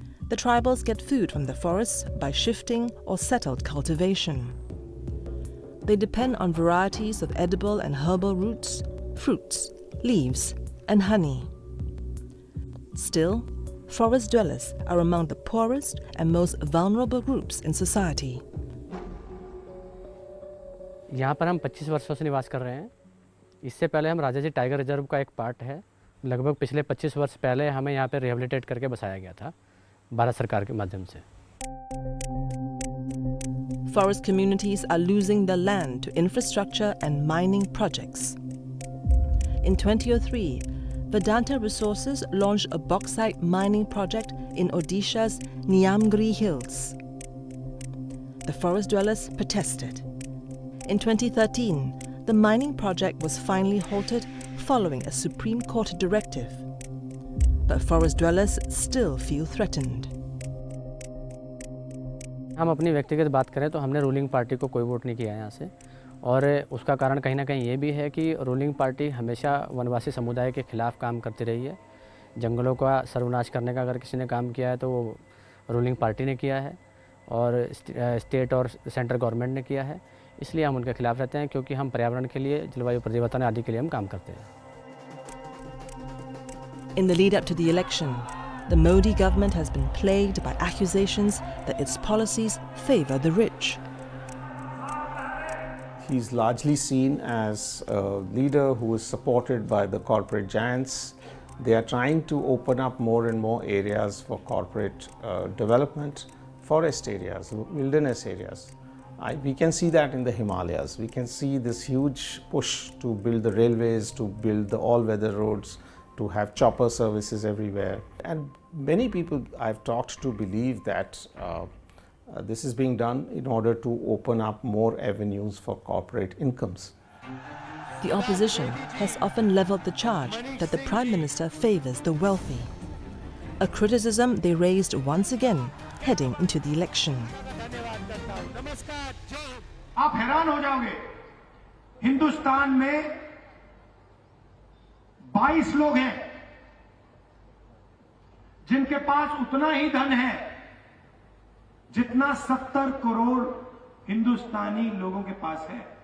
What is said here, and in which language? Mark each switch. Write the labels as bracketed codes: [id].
[en] The tribals get food from the forests by shifting or settled cultivation. They depend on varieties of edible and herbal roots, fruits, leaves, and honey. Still, forest dwellers are among the poorest and most vulnerable groups in society. [hi] यहाँ पर हम 25 वर्षों से निवास कर रहे हैं। इससे पहले हम राजाजी टाइगर रिजर्व का एक पार्ट है। लगभग पिछले 25 वर्ष पहले हमें यहाँ पे रिहेबिलिटेट करके बसाया गया था भारत सरकार के माध्यम से। [en] Forest communities are losing their land to infrastructure and mining projects. In 2003, Vedanta Resources launched a bauxite mining project in Odisha's Niamgiri Hills. The forest dwellers protested. In 2013, the mining project was finally halted following a Supreme Court directive. But forest dwellers still feel threatened. [hi] हम अपनी व्यक्तिगत बात करें तो हमने ruling party को कोई vote नहीं किया यहाँ से, और उसका कारण कहीं ना कहीं ये भी है कि रूलिंग पार्टी हमेशा वनवासी समुदाय के खिलाफ काम करती रही है। जंगलों का सर्वनाश करने का अगर किसी ने काम किया है तो वो रूलिंग पार्टी ने किया है, और स्टेट और सेंट्रल गवर्नमेंट ने किया है। इसलिए हम उनके खिलाफ रहते हैं, क्योंकि हम पर्यावरण के लिए, जलवायु परिवर्तन आदि के लिए हम काम करते हैं। [en] In the lead up to the election, the Modi government has been plagued by accusations that its policies favor the rich. He's largely seen as a leader who is supported by the corporate giants. They are trying to open up more and more areas for corporate development, forest areas, wilderness areas. We can see that in the Himalayas. We can see this huge push to build the railways, to build the all-weather roads, to have chopper services everywhere. And many people I've talked to believe that this is being done in order to open up more avenues for corporate incomes. The opposition has often leveled the charge that the Prime Minister favors the wealthy, a criticism they raised once again heading into the election. [hi] आप हैरान हो जाओगे, हिंदुस्तान में 22 लोग हैं जिनके पास उतना ही धन है जितना 70 करोड़ हिंदुस्तानी लोगों के पास है।